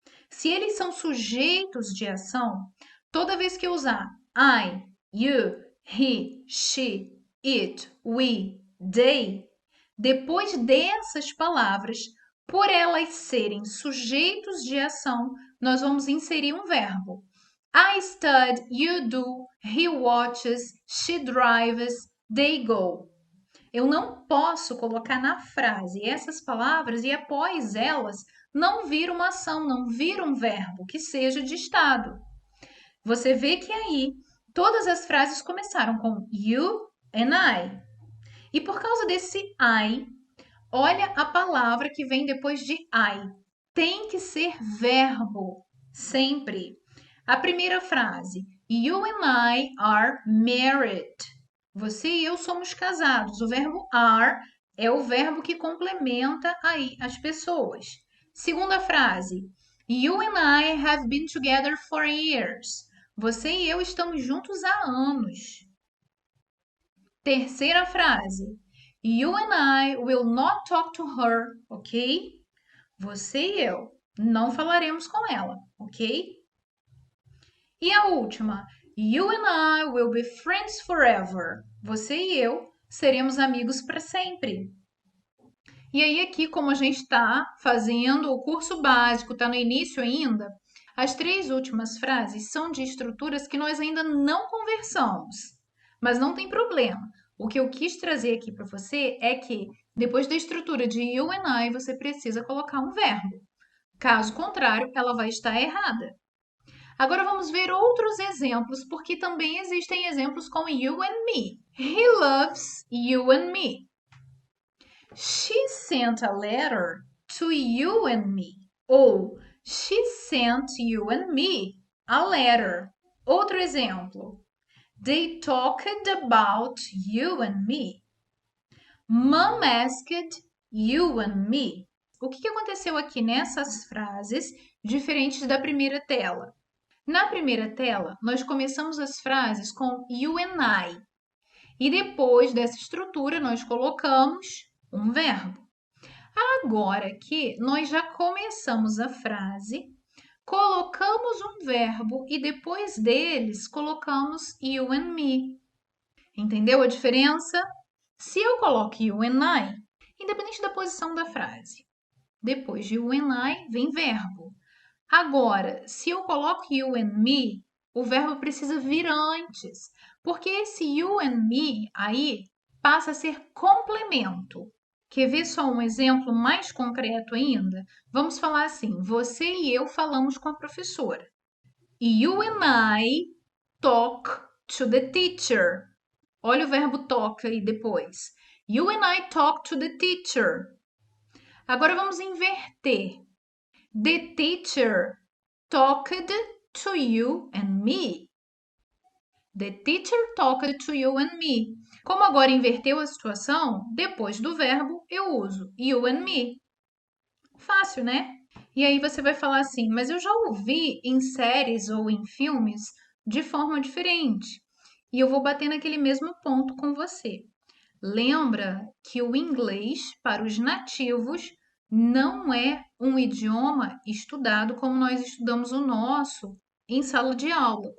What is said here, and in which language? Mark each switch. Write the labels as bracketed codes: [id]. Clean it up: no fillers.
[pt] Se eles são sujeitos de ação, toda vez que eu usar I, you, he, she, it, we, they, depois dessas palavras, por elas serem sujeitos de ação, nós vamos inserir um verbo. [en] I study, you do, he watches, she drives, they go. [pt] Eu não posso colocar na frase essas palavras e após elas não vir uma ação, não vir um verbo que seja de estado. Você vê que aí todas as frases começaram com you and I. E por causa desse I, olha a palavra que vem depois de I. Tem que ser verbo, sempre. A primeira frase, [en] you and I are married. [pt] Você e eu somos casados. O verbo are é o verbo que complementa aí as pessoas. Segunda frase, [en] you and I have been together for years. [pt] Você e eu estamos juntos há anos. Terceira frase, [en] you and I will not talk to her, ok? [pt] Você e eu não falaremos com ela, ok? E a última, [en] you and I will be friends forever. [pt] Você e eu seremos amigos para sempre. E aí aqui, como a gente está fazendo o curso básico, está no início ainda, as três últimas frases são de estruturas que nós ainda não conversamos. Mas não tem problema. O que eu quis trazer aqui para você é que depois da estrutura de you and I, você precisa colocar um verbo. Caso contrário, ela vai estar errada. Agora vamos ver outros exemplos, porque também existem exemplos com you and me. [en] He loves you and me. She sent a letter to you and me. Ou she sent you and me a letter. [pt] Outro exemplo. [en] They talked about you and me. Mom asked you and me. [pt] O que aconteceu aqui nessas frases diferentes da primeira tela? Na primeira tela, nós começamos as frases com you and I. E depois dessa estrutura, nós colocamos um verbo. Agora que nós já começamos a frase, colocamos um verbo e depois deles colocamos you and me. Entendeu a diferença? Se eu coloco you and I, independente da posição da frase, depois de you and I vem verbo. Agora, se eu coloco you and me, o verbo precisa vir antes, porque esse you and me aí passa a ser complemento. Quer ver só um exemplo mais concreto ainda? Vamos falar assim: você e eu falamos com a professora. [en] You and I talk to the teacher. [pt] Olha o verbo talk aí depois. [en] You and I talk to the teacher. [pt] Agora vamos inverter. [en] The teacher talked to you and me. The teacher talked to you and me. [pt] Como agora inverteu a situação, depois do verbo eu uso you and me. Fácil, né? E aí você vai falar assim, mas eu já ouvi em séries ou em filmes de forma diferente. E eu vou bater naquele mesmo ponto com você. Lembra que o inglês, para os nativos, não é um idioma estudado como nós estudamos o nosso em sala de aula.